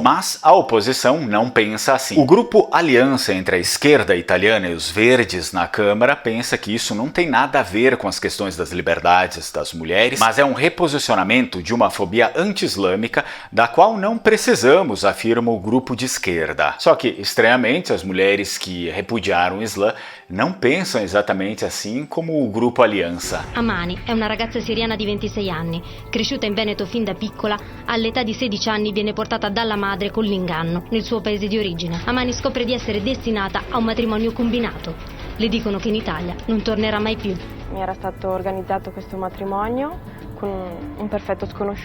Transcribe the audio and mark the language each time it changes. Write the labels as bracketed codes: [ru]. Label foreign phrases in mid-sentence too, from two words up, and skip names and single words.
[pt] Mas a oposição não pensa assim. O grupo Aliança entre a esquerda italiana e os verdes na Câmara pensa que isso não tem nada a ver com as questões das liberdades das mulheres, mas é um reposicionamento de uma fobia anti-islâmica da qual não precisamos, afirma o grupo de esquerda. Só que, estranhamente, as mulheres que repudiaram o Islã não pensam exatamente assim como o grupo Aliança. [it] Amani è una ragazza siriana di 26 anni, cresciuta in Veneto fin da piccola. All'età di 16 anni viene portata dalla madre con l'inganno nel suo paese di origine. Amani scopre di essere destinata a un matrimonio combinato. Le dicono che in Italia non tornerà mai più. Mi era stato organizzato questo matrimonio con un perfetto sconosciuto.